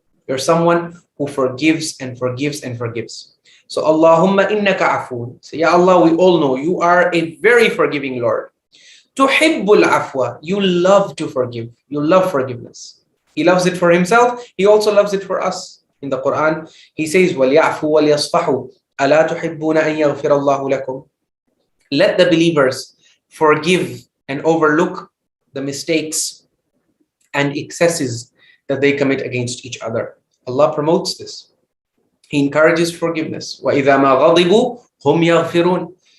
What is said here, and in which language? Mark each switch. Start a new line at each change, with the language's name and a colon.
English: You're someone who forgives and forgives and forgives. So
Arabic: Allahumma innaka afoon.
English: Say, Ya Allah, we all know you are a very forgiving Lord.
Arabic: Tuhibbul afwa,
English: you love to forgive, you love forgiveness. He loves it for himself, he also loves it for us. In the Quran, he says,
Arabic: وَلْيَعْفُوا وَلْيَصْفَحُوا أَلَا تُحِبُّونَ أَن يَغْفِرَ اللَّهُ لَكُمْ.
English: Let the believers forgive and overlook the mistakes and excesses that they commit against each other. Allah promotes this. He encourages forgiveness.
Arabic: وَإِذَا مَا غَضِبُوا هُمْ يَغْفِرُونَ.